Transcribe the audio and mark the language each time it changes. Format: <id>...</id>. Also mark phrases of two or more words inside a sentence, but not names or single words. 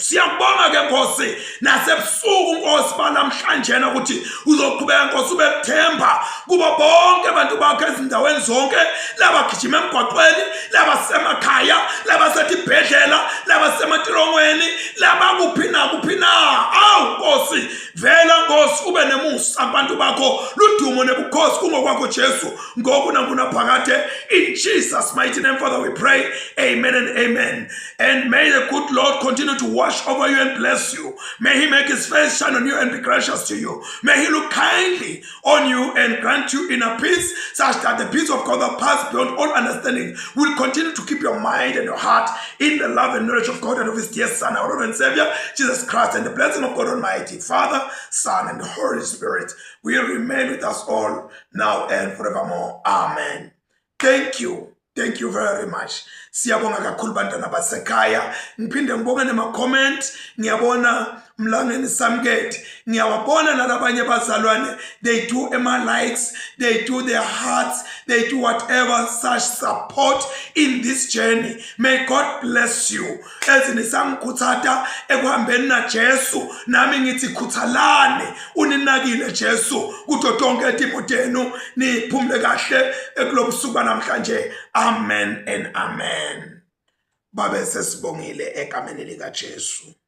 <zu>Siyakubonga ke Nkosi nasebusuku Nkosi balamhlanje ukuthi uzoqhubeka Nkosi ubethemba kubo bonke abantu bakho ezindaweni zonke, labagijima emgwaqweni, labasemakhaya, labasetibhedlela, labasematolongweni, labakuphi na. Awu Nkosi vela Nkosi ube nemusa abantu bakho, ludumo nebukhosi kungokwakho Jesu ngoku nakunaphakade.</zu> <en>In Jesus' mighty name, Father, we pray. Amen and amen. And may the good Lord continue to watch over you and bless you. May he make his face shine on you and be gracious to you. May he look kindly on you and grant you inner peace, such that the peace of God that passes beyond all understanding will continue to keep your mind and your heart in the love and knowledge of God and of his dear Son, our Lord and Savior, Jesus Christ. And the blessing of God Almighty, Father, Son, and the Holy Spirit will remain with us all now and forevermore. Amen. Thank you. Thank you very much.</en> <zu>Siyabonga kakhulu bantwana basekhaya. Ngiphinde ngibonge nema-comment. Ngiyabona Mlangeni Samgate. Ngiyabona nalabanye bazalwane.</zu> <en>They do likes, they do their hearts, they do whatever such support in this journey. May God bless you.</en> <ss>Ezinisangikuthata ekuhambeni na Jesu, nami ngithi khuthalane uninakile Jesu kuto tonke timotenu niphumle kahle ekulobusuku namhlanje.</ss> <en>Amen and amen.</en> <zu>Babe sesibongile egameni lika Jesu.</zu>